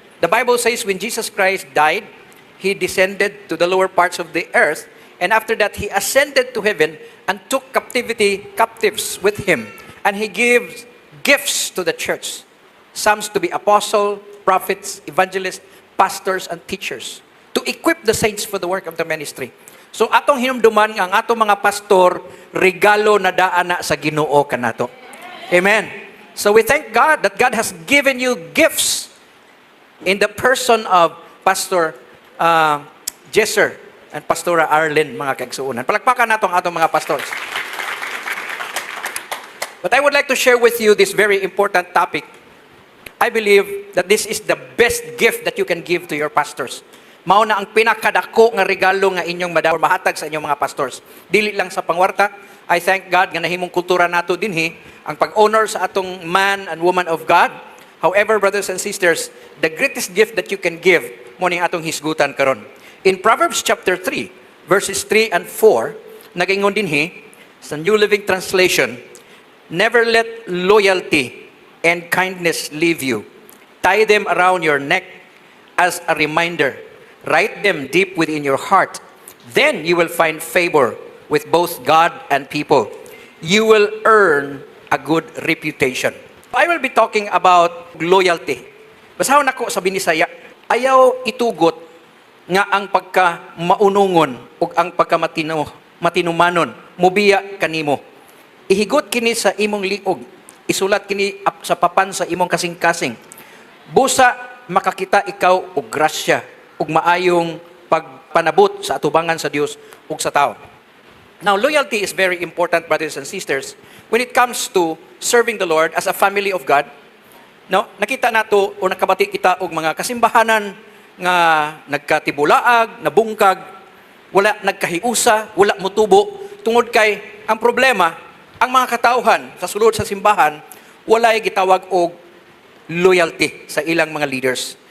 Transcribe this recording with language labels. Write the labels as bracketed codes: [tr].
[en] The Bible says when Jesus Christ died, He descended to the lower parts of the earth, and after that, He ascended to heaven and took captives with Him. And He gives gifts to the church. Some to be apostle, prophets, evangelists, pastors, and teachers, to equip the saints for the work of the ministry. [ceb] So atong hinumduman nga ang atong mga pastor, regalo na daana sa Ginoo kanato. [en] Amen. So we thank God that God has given you gifts in the person of Pastor Jesser and Pastora Arlene, [ceb] mga kaigsuunan. Palakpakan nato ang atong mga pastors. [en] But I would like to share with you this very important topic. I believe that this is the best gift that you can give to your pastors. [ceb] Mao na ang pinakadako nga regalo nga inyong mahatag sa inyong mga pastors. Dili lang sa pangwarta. [en] I thank God [ceb] nga nahimong kultura nato dinhi ang pag-honor sa atong man and woman of God. [en] However, brothers and sisters, the greatest gift that you can give [ceb] mo ning atong hisgutan karon. [en] In Proverbs chapter 3, verses 3 and 4, [ceb] nagingon dinhi sa [en] New Living Translation, never let loyalty and kindness leave you. Tie them around your neck as a reminder. Write them deep within your heart. Then you will find favor with both God and people. You will earn a good reputation. I will be talking about loyalty. [ceb] Basahon nako sa Binisaya, ayaw itugot nga ang pagka-maunungon ug ang pagka-matinumanon mubiya kanimo. Ihigot kini sa imong liog. Isulat kini sa papan sa imong kasing-kasing. Busa makakita ikaw og grasya ug maayong pagpanabot sa atubangan sa Dios ug sa tao. [en] Now, loyalty is very important, brothers and sisters, when it comes to serving the Lord as a family of God. [ceb] No, nakita nato o nakabati kita og mga kasimbahanan nga nagkatibulaag, nabungkag, wala nagkahiusa, wala motubo tungod kay ang problema, ang mga katauhan sa sulod sa simbahan walay gitawag og loyalty sa ilang mga leaders.